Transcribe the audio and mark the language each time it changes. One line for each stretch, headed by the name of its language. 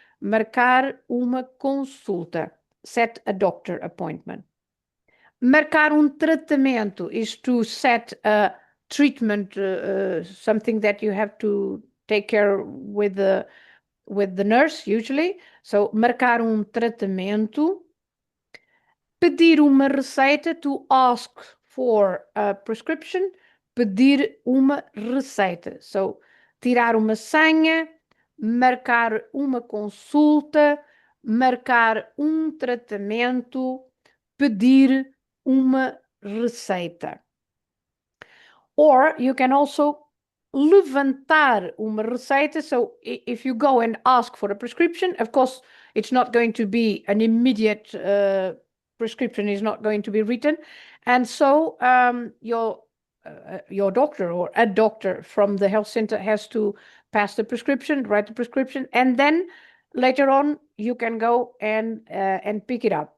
Portuguese: Marcar uma consulta.
English: Set a doctor appointment.
Portuguese: Marcar tratamento
English: is to set a treatment, something that you have to take care with the nurse usually.
Portuguese: So marcar tratamento. Pedir uma receita,
English: to ask for a prescription.
Portuguese: Pedir uma receita. So tirar uma senha, marcar uma consulta, marcar tratamento, pedir uma receita.
English: Or you can also
Portuguese: levantar uma receita.
English: So if you go and ask for a prescription, of course, it's not going to be an immediate prescription is not going to be written. And so your doctor or a doctor from the health center has to pass the prescription, write the prescription, and then later on you can go and pick it up.